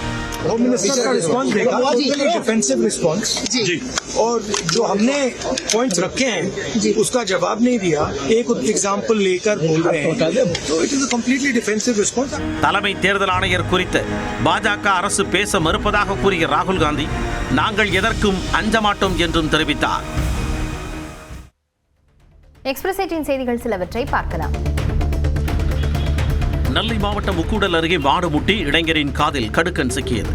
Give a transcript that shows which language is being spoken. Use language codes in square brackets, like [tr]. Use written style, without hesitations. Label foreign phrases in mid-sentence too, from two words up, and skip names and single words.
[en] home minister [hi] का रिस्पॉन्स देखा, [en] defensive response [hi] जी, और जो हमने पॉइंट्स रखे हैं उसका जवाब नहीं दिया, एक एग्जांपल लेकर बोल रहे हैं, तो [en] it is a completely defensive response. [ta] தலைமை தேர்தல் ஆணையர் குறித்து பாஜக அரசு பேச மறுப்பதாக கூறிய ராகுல் காந்தி நாங்கள் எதற்கும் அஞ்ச மாட்டோம் என்றும் தெரிவித்தார். எக்ஸ்பிரஸ் 18 செய்திகள் சிலவற்றை பார்க்கலாம். நெல்லை மாவட்டம் முக்கூடல் அருகே மாடு முட்டி இளைஞரின் காதில் கடுக்கன் சிக்கியது.